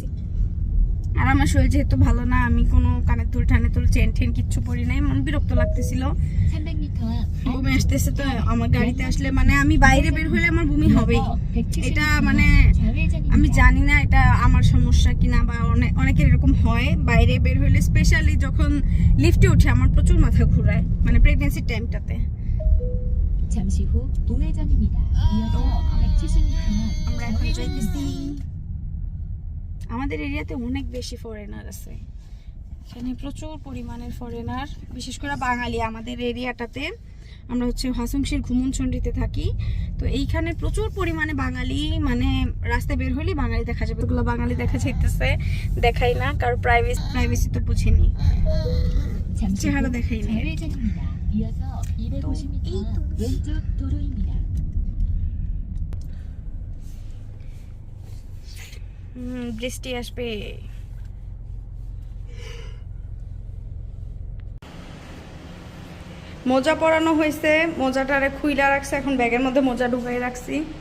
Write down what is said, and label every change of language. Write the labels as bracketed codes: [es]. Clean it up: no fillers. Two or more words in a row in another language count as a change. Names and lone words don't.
[bn] আর আমার শরীর যেহেতু ভালো না, আমি কোনো কানের দুল টানের দুল চেন টেন কিচ্ছু পরি নাই, মন বিরক্ত লাগতেছিল, বমি আসতেছে। তো আমার গাড়িতে আসলে মানে আমি বাইরে বের হলে আমার বমি হবেই, এটা মানে আমি জানি না এটা আমার সমস্যা কিনা, বা অনেকের এরকম হয় বাইরে বের হলে, স্পেশালি যখন লিফটে উঠে আমার প্রচুর মাথা ঘুরায়, মানে [en] pregnancyর timeটাতে। [ko] 잠시 후 우회전입니다. 이어서 170m [bn] আমরা এখন যাইতেছি। আমাদের এরিয়াতে অনেক বেশি ফরেনার আছে, এখানে প্রচুর পরিমাণের ফরেনার, বিশেষ করে বাঙালি। আমাদের এরিয়াটাতে আমরা হচ্ছে হাসমশির ঘুমনচন্ডিতে থাকি, তো এইখানে প্রচুর পরিমাণে বাঙালি, মানে রাস্তায় বের হলেই বাঙালি দেখা যাবে। ওগুলো বাঙালি দেখা যাইতেছে, দেখাই না, কারো প্রাইভেসি তো বুঝিনি, চেহারা দেখাই না। [ko] 우회전입니다. 이어서 250m 왼쪽 도로입니다. [bn] বৃষ্টি আসবে। মোজা পরানো হয়েছে, মোজাটারে খুইলা রাখছে, এখন ব্যাগের মধ্যে মোজা ঢুকাই রাখছি।